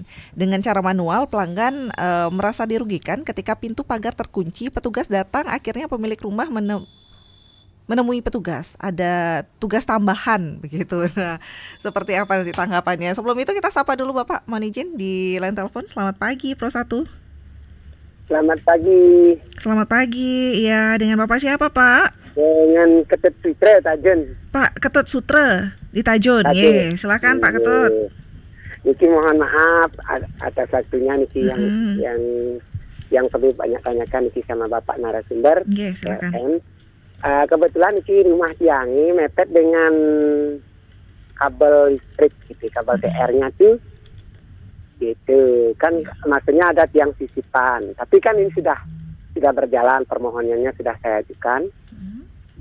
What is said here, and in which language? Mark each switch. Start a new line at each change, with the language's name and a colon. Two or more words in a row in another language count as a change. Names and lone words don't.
Indonesian: Dengan cara manual, pelanggan merasa dirugikan ketika pintu pagar terkunci, petugas datang, akhirnya pemilik rumah menemui petugas, ada tugas tambahan begitu. Nah, seperti apa nanti tanggapannya? Sebelum itu kita sapa dulu Bapak, mohon izin di line telepon. Selamat pagi Pro 1. Selamat pagi. Selamat pagi, ya dengan Bapak siapa Pak? Dengan Ketut Sutra Tajun. Pak Ketut Sutra di Tajun, ye, silakan Pak Ketut. Niki mohon maaf atas waktunya Niki yang kami banyak tanyakan Niki sama Bapak narasumber. Ye, silakan. Kebetulan Niki rumah Tiangi mepet dengan kabel listrik gitu, kabel TR-nya tuh gitu kan, maksudnya ada tiang sisipan, tapi kan ini sudah berjalan, permohonannya sudah saya ajukan.